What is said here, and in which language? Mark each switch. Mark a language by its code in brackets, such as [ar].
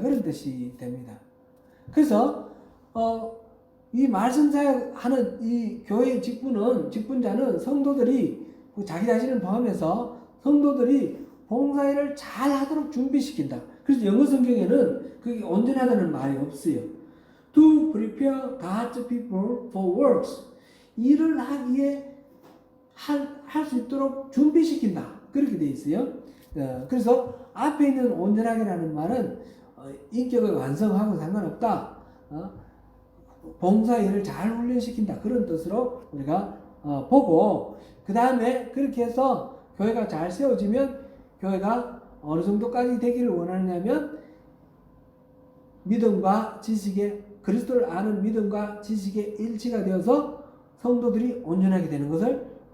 [ko] 그런 뜻이 됩니다. 그래서 이 말씀 사역하는 이 교회의 직분자는 성도들이 자기 자신을 포함해서 성도들이 봉사일을 잘 하도록 준비시킨다. 그래서 영어 성경에는 그게 온전하다는 말이 없어요. [en] To prepare God's people for works. [ko] 일을 하기에 할 수 있도록 준비시킨다. 그렇게 되어 있어요. 그래서 앞에 있는 온전하게라는 말은 인격을 완성하고 상관없다. 봉사일을 잘 훈련시킨다. 그런 뜻으로 우리가 보고, 그 다음에 그렇게 해서 교회가 잘 세워지면 교회가 어느 정도까지 되기를 원하느냐면 믿음과 지식의, 그리스도를 아는 믿음과 지식의 일치가 되어서 성도들이 온전하게 되는 것을